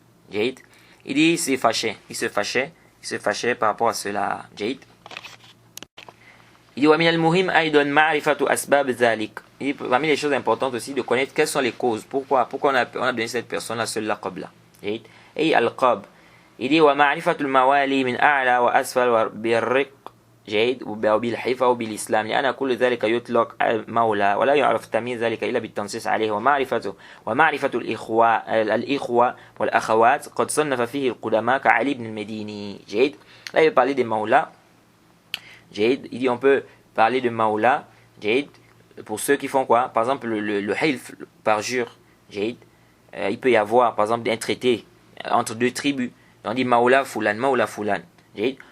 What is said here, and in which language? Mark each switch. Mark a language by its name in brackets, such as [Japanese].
[French] Il dit il se fâchait par rapport à cela. Il dit [Arabic] wa min al-muhim aydan ma'rifatu asbab dhalik. [French] Et parmi les choses importantes aussi de connaître quelles sont les causes. Pourquoi on a donné cette personne-là ce laqab là. Et al-qab. Il dit [Arabic] wa ma'rifatul mawali min a'la wa asfal wa birriq جيد وبالحفا وبالإسلام لأن كل ذلك يطلق مولى ولا يعرف تمييز ذلك إلا بالتنصيص عليه ومعرفة الإخوة والأخوات قد صنف فيه القدماء كعلي بن المديني. جيد. [French] Là il veut parler des maoulas. [Arabic] جيد. [French] Il dit on peut parler de maoula. [Arabic] جيد. [French] Pour ceux qui font quoi? Par exemple le hilf, parjure. [Arabic] جيد. [French] Il peut y avoir par exemple un traité entre deux tribus. On dit maoula fulan. [Arabic] جيد.